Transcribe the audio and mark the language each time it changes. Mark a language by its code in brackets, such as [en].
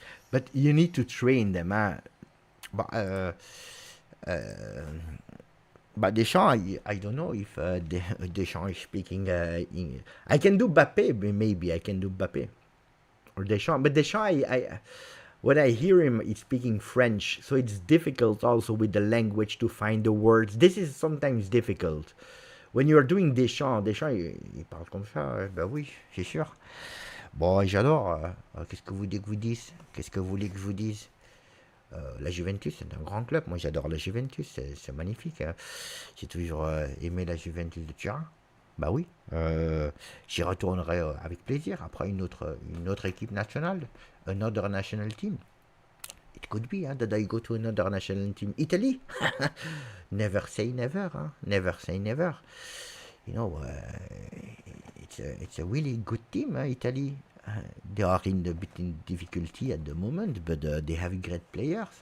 [en] But you need to train them. But, but Deschamps, I don't know if Deschamps is speaking English. I can do Mbappe, maybe I can do Mbappe. Or Deschamps. But Deschamps, when I hear him, he's speaking French, so it's difficult also with the language to find the words. This is sometimes difficult. When you're doing Deschamps, [fr] il parle comme ça, ben oui, c'est sûr. Bon, j'adore. Qu'est-ce que vous voulez que vous dise? Qu'est-ce que vous voulez que je vous dise? La Juventus, c'est un grand club. Moi, j'adore la Juventus. C'est magnifique. Hein. J'ai toujours aimé la Juventus de Turin. Bah oui. J'y retournerai avec plaisir après une autre équipe nationale. [en] Another national team. It could be that I go to another national team. Italy? Never say never. Huh? Never say never. You know, it's a really good team, Italy. They are in a bit in difficulty at the moment, but they have great players.